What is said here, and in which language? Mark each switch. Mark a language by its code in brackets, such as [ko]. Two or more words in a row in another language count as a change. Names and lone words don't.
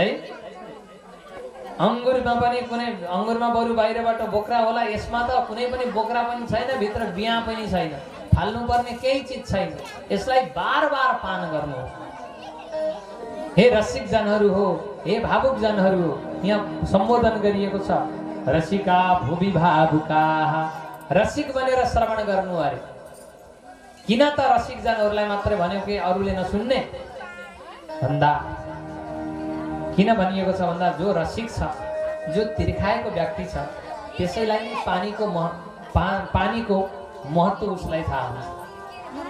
[ne] अङ्गुरमा पनि कुनै अङ्गुरमा बरु बाहिरबाट बोक्रा होला, यसमा त कुनै पनि बोक्रा पनि छैन, भित्र बिहा पनि छैन, फाल्नु पर्ने केही चिज छैन। यसलाई बार बार पान गर्नुहोस्। हे रसिक जनहरू हो, हे भावुक जनहरू हो, यहाँ सम्बोधन गरिएको छ। [sa] रसिका भुवि भावुका, [ne] रसिक बनेर श्रवण गर्नु अरे। किन त रसिक जनहरूलाई मात्रै भन्यो कि अरूले नसुन्ने भन्दा किन भनिएको छ भन्दा जो रसिक छ, जो तिर्खाएको व्यक्ति छ, त्यसैलाई नै पानीको महत्त्व उसलाई थाहा हुन्छ।